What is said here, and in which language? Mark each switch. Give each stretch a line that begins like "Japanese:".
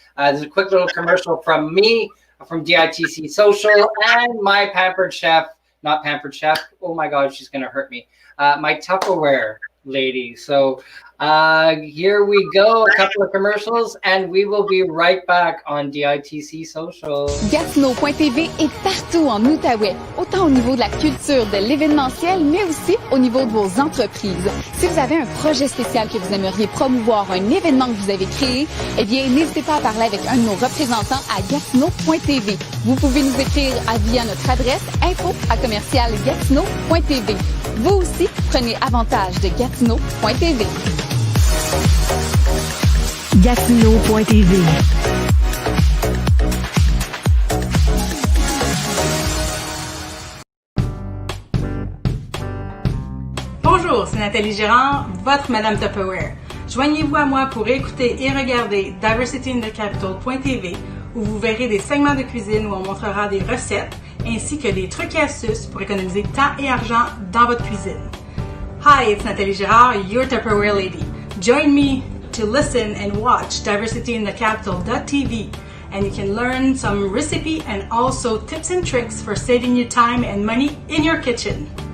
English: There's a quick little commercial from me, from DITC Social, and my pampered chef, not pampered chef. Oh my God, she's going to hurt me. My Tupperware lady. So here we go, a couple of commercials, and we will be right back on DITC Social.
French: GetToKnow.tv est partout en Outaouais, autant au niveau de la culture, de l'événementiel, mais aussi au niveau de vos entreprises. Si vous avez un projet spécial que vous aimeriez promouvoir, un événement que vous avez créé, eh bien, n'hésitez pas à parler avec un de nos représentants à GetToKnow.tv. Vous pouvez nous écrire via notre adresse info@GetToKnow.tv. Vous aussi, prenez avantage de GetToKnow.tv. GetToKnow.tv. Bonjour, c'est Nathalie Girard, votre Madame Tupperware. Joignez-vous à moi pour écouter et regarder DiverseInTheCapital.tv, où vous verrez des segments de cuisine où on montrera des recettes ainsi que des trucs et astuces pour économiser temps et argent dans votre cuisine.
English: Hi, it's Nathalie Girard, your Tupperware lady. Join me to listen and watch DiverseInTheCapital.tv, and you can learn some recipe and also tips and tricks for saving you time and money in your kitchen.